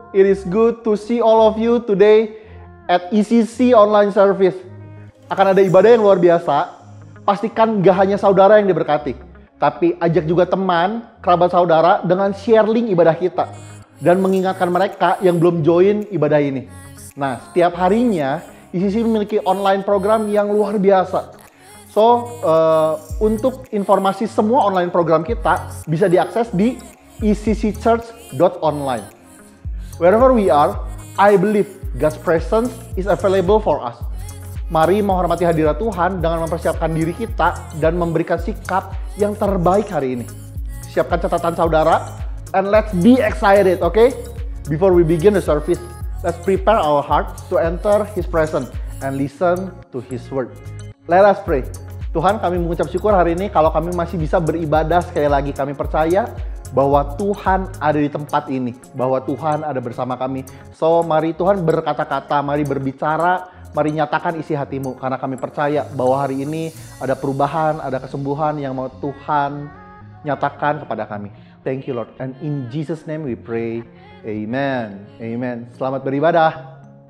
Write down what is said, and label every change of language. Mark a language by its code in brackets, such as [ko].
[en] It is good to see all of you today at ECC Online Service. [id] Akan ada ibadah yang luar biasa. Pastikan gak hanya saudara yang diberkati, tapi ajak juga teman, kerabat saudara dengan share link ibadah kita. Dan mengingatkan mereka yang belum join ibadah ini. Nah, setiap harinya ECC memiliki online program yang luar biasa. So, untuk informasi semua online program kita bisa diakses di eccchurch.online. [en] Wherever we are, I believe God's presence is available for us. [id] Mari menghormati hadirat Tuhan dengan mempersiapkan diri kita dan memberikan sikap yang terbaik hari ini. Siapkan catatan saudara, [en] and let's be excited, okay? Before we begin the service, let's prepare our hearts to enter His presence and listen to His word. Let us pray. [id] Tuhan, kami mengucap syukur hari ini kalau kami masih bisa beribadah sekali lagi. Kami percaya bahwa Tuhan ada di tempat ini, bahwa Tuhan ada bersama kami. So, mari Tuhan berkata-kata, mari berbicara, mari nyatakan isi hatimu. Karena kami percaya bahwa hari ini ada perubahan, ada kesembuhan yang mau Tuhan nyatakan kepada kami. [en] Thank you Lord. And in Jesus name we pray. [id] Amen. Amen. Selamat beribadah.